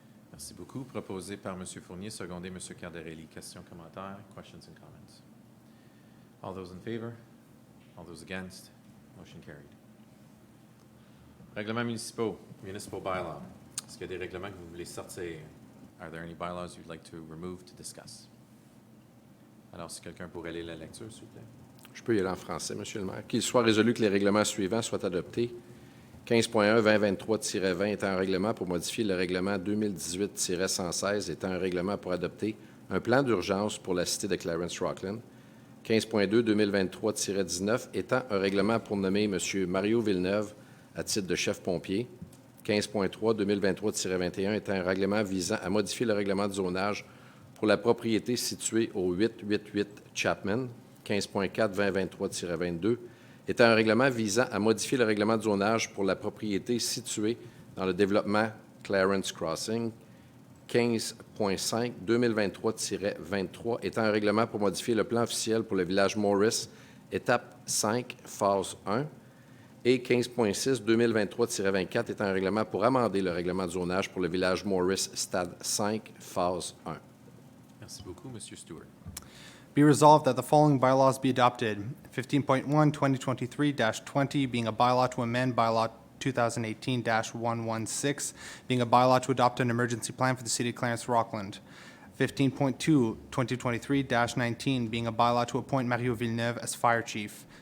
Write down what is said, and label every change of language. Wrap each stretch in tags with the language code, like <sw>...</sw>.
<fr>Merci beaucoup. Proposé par M. Fournier, secondé M. Cardarelli. Questions, commentaires,</fr> <en>questions and comments. All those in favor? All those against? Motion carried.</en> <fr>Règlements municipaux,</fr> <en>municipal bylaw.</en> <fr>Est-ce qu'il y a des règlements que vous voulez sortir?</fr> <en>Are there any bylaws you'd like to remove to discuss?</en> <fr>Alors, si quelqu'un pourrait lire la lecture, s'il vous plaît. Je peux y aller en français, Monsieur le maire. Qu'il soit résolu que les règlements suivants soient adoptés. 15.1-2023-20 étant un règlement pour modifier le règlement 2018-116 étant un règlement pour adopter un plan d'urgence pour la cité de Clarence-Rockland. 15.2-2023-19 étant un règlement pour nommer M. Mario Villeneuve à titre de chef pompier. 15.3-2023-21 étant un règlement visant à modifier le règlement de zonage pour la propriété située au 888 Chapman. 15.4-2023-22 étant un règlement visant à modifier le règlement de zonage pour la propriété située dans le développement Clarence Crossing. 15.5-2023-23 étant un règlement pour modifier le plan officiel pour le village Morris, étape 5, phase 1. Et 15.6-2023-24 étant un règlement pour amender le règlement de zonage pour le village Morris, stade 5, phase 1. Merci beaucoup, M. Stewart.</fr> <en>Be resolved that the following bylaws be adopted. 15.1, 2023-20, being a bylaw to amend bylaw 2018-116, being a bylaw to adopt an emergency plan for the city of Clarence-Rockland. 15.2, 2023-19, being a bylaw to appoint Mario Villeneuve as fire chief.</en>